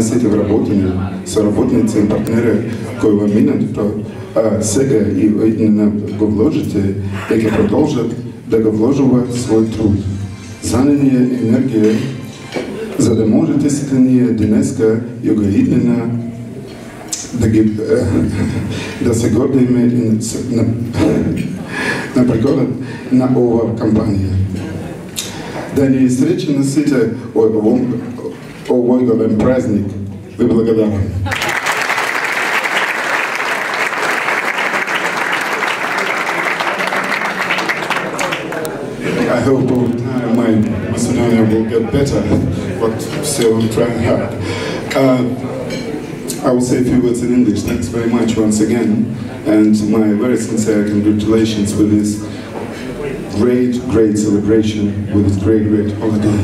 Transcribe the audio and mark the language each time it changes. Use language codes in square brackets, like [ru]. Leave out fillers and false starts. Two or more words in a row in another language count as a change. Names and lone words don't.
[mk] сите вработени, соработници и партнери кои во минатото, а сега и го вложите и ќе продолжат да го вложуваат свој труд, знание и енергија, за да можете сите ние денеска и югоиднина да се гордиме на пригодат на оваа кампанија. Да ни среќни сите овој голем празник. Ви благодарам. [en] I hope over time my Macedonia will get better, but still I'm trying hard. I will say a few words in English. Thanks very much once again, and my very sincere congratulations with this great celebration, with this great holiday.